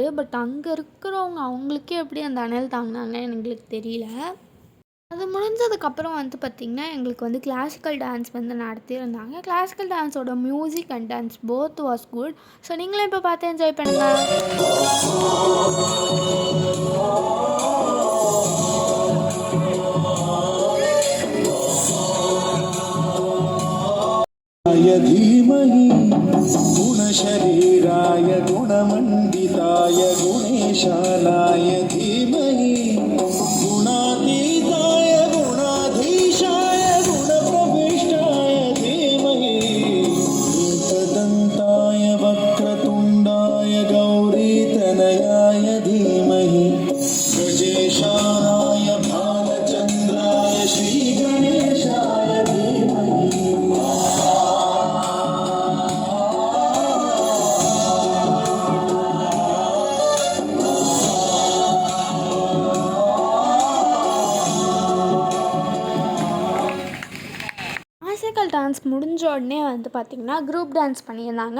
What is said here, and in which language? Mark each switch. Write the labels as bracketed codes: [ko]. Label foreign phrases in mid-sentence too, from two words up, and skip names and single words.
[ta] பட் அங்கே இருக்கிறவங்க அவங்களுக்கே எப்படி அந்த அனல் தாங்கினாங்கன்னு எங்களுக்கு தெரியல. அது முடிஞ்சதுக்கப்புறம் வந்து பார்த்திங்கன்னா எங்களுக்கு வந்து [en] classical dance [ta] வந்து நடத்தியிருந்தாங்க. [en] classical dance-oda music and dance both was good. [ta] ஸோ நீங்களும் இப்போ பார்த்து என்ஜாய் பண்ணுங்கள். [sa] धीमहि गुणशरीराय गुणमण्डिताय गुणेशानाय धीमहि गुणातीताय गुणाधीशाय गुणप्रविष्टाय धीमहि एकदन्ताय वक्रतुण्डाय गौरीतनयाय धीमहि गजेशानाय भालचन्द्राय श्रीगणेशाय धीमहि [en] classical dance [ta] முடிஞ்ச உடனே வந்து பார்த்திங்கன்னா [en] group dance [ta] பண்ணியிருந்தாங்க.